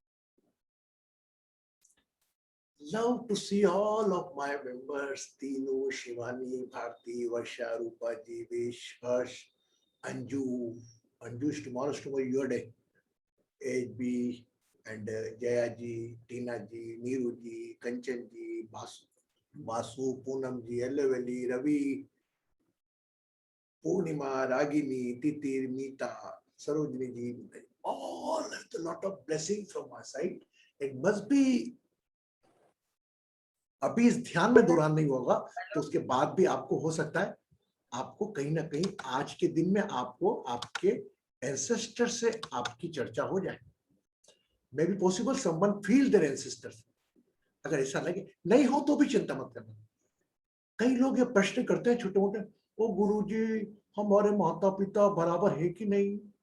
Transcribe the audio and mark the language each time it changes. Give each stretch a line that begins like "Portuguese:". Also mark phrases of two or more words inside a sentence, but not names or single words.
English: Love to see all of my members, Tinu, Shivani, Bharti, Varsha, Rupa, Jivesh, Harsh, Anju. Anju's tomorrow's your day. HB and Jaya ji, Tina ji, Neeru ji, Kanchan ji, Basu, Poonam ji, Ellaveli, Ravi, Purnima, Ragini, Titir, Meeta, Sarojini ji. All a lot of blessings from my side. It must be
Hindi: अभी इस ध्यान में दौरान नहीं होगा तो उसके बाद भी आपको हो सकता है आपको कहीं ना कहीं आज के दिन में आपको आपके एंसेस्टर से आपकी चर्चा हो जाए।
English: maybe possible someone feel their ancestors.
Hindi: अगर ऐसा लगे नहीं हो तो भी चिंता मत करना। कई लोग ये प्रश्न करते हैं छोटे मोटे, ओ गुरुजी हमारे माता पिता बराबर है कि नहीं।